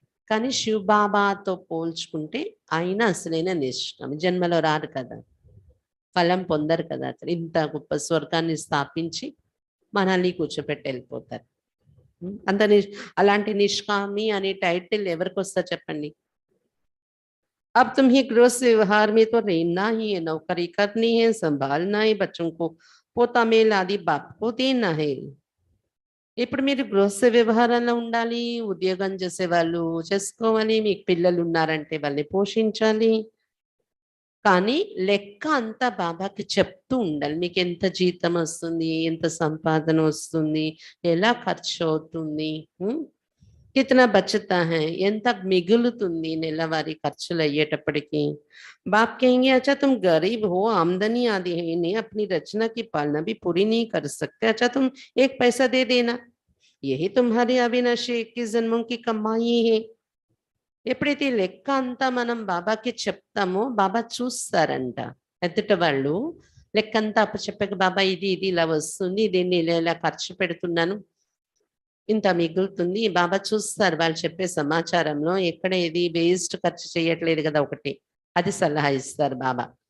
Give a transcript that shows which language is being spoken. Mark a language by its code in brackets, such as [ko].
[te] కానీ శివ్ బాబాతో పోల్చుకుంటే ఆయన అసలైన నిష్కామ. జన్మలో రారు కదా, ఫలం పొందరు కదా, అతను ఇంత గొప్ప స్వర్గాన్ని స్థాపించి మనల్ని కూర్చోపెట్టి వెళ్ళిపోతారు. అంత అలాంటి నిష్కామి అనే టైటిల్ ఎవరికి వస్తా చెప్పండి? [hi] अब तुम्हें गृहस्थ व्यवहार में तो रहना ही है, नौकरी करनी है, संभालना है, बच्चों को पोता मेल आदि बाप को देना है. [te] ఇప్పుడు మీరు గృహస్థ వ్యవహారంలో ఉండాలి, ఉద్యోగం చేసే వాళ్ళు చేసుకోవాలి, మీకు పిల్లలు ఉన్నారంటే వాళ్ళని పోషించాలి. కానీ లెక్క అంతా బాబాకి చెప్తూ ఉండాలి. మీకు ఎంత జీతం వస్తుంది, ఎంత సంపాదన వస్తుంది, ఎలా ఖర్చు అవుతుంది, [hi] కితనా బచతా హై, [te] ఎంత మిగులుతుంది నెలవారీ ఖర్చులు అయ్యేటప్పటికి. [hi] बाप कहेंगे अच्छा तुम गरीब हो, आमदनी आदि है नहीं, अपनी रचना की पालना भी पूरी नहीं कर सकते, अच्छा तुम एक पैसा दे देना, यही तुम्हारी अविनाशी 21 जन्मों की कमाई है. [te] ఎప్పుడైతే ఈ లెక్క అంతా మనం బాబాకి చెప్తామో బాబా చూస్తారంట. ఎదుట వాళ్ళు లెక్క అంతా అప్పచెప్పాక బాబా ఇది ఇది ఇలా వస్తుంది, దీన్ని ఇలా ఇలా ఖర్చు పెడుతున్నాను, ఇంత మిగులుతుంది. బాబా చూస్తారు వాళ్ళు చెప్పే సమాచారంలో ఎక్కడ ఇది వేస్ట్ ఖర్చు చేయట్లేదు కదా, ఒకటి అది సలహా ఇస్తారు బాబా.